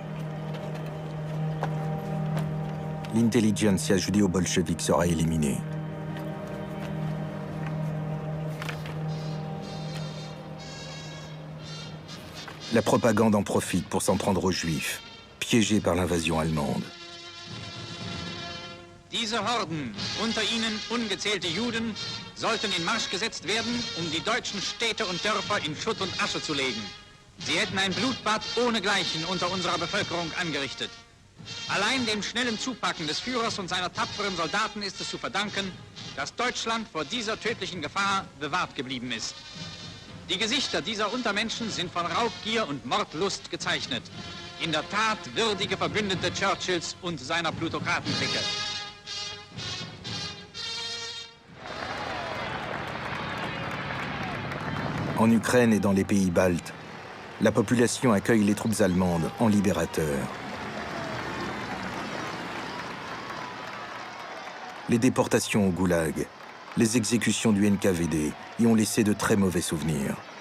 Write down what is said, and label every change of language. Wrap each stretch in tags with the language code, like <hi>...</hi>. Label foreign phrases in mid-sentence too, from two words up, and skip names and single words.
<fr>L'intelligentsia judéo-bolchevique sera éliminée. La propagande en profite pour s'en prendre aux Juifs, piégés par l'invasion allemande.</fr> <de>Diese Horden, unter ihnen ungezählte Juden, sollten in Marsch gesetzt werden, die deutschen Städte und Dörfer in Schutt und Asche zu legen. Sie hätten ein Blutbad ohnegleichen unter unserer Bevölkerung angerichtet. Allein dem schnellen Zupacken des Führers und seiner tapferen Soldaten ist es zu verdanken, dass Deutschland vor dieser tödlichen Gefahr bewahrt geblieben ist. Die Gesichter dieser Untermenschen sind von Raubgier und Mordlust gezeichnet. In der Tat würdige Verbündete Churchills und seiner Plutokratenklicke.</de> <fr>En Ukraine et dans les pays baltes, la population accueille les troupes allemandes en libérateurs. Les déportations au goulag, les exécutions du NKVD y ont laissé de très mauvais souvenirs.</fr>